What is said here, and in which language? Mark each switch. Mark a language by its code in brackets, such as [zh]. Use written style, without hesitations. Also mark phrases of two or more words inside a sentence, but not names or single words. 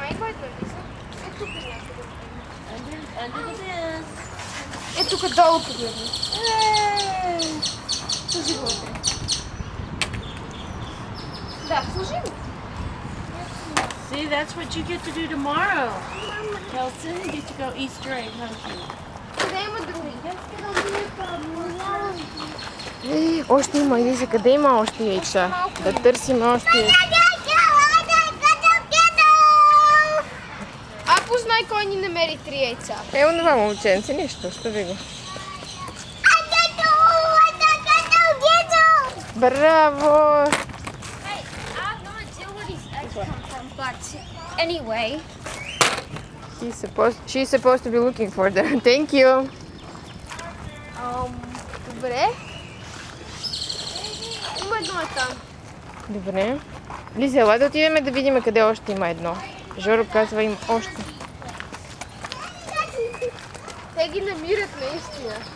[bg] идва, Лиза? Е тук някъде. [en] Under the bed. [bg] Е тук долу погледни. Служи го. Да, служи го. [en] See, that's what you get to do tomorrow. Kelson, you get to go Easter egg hunting. [bg] Къде има други? Още има, Лиза, къде има още яйца? Да търсим още яйца. А познай кой ни намери 3 яйца. Е, онова момченце, нищо, остави го. Браво! [en] Anyway. She's supposed to be looking for them. Thank you. [bg] Добре. Има едно е там. Добре. Лиза, ела да отидем да видим къде още има едно. Жоро казва им още. Те ги намират наистина.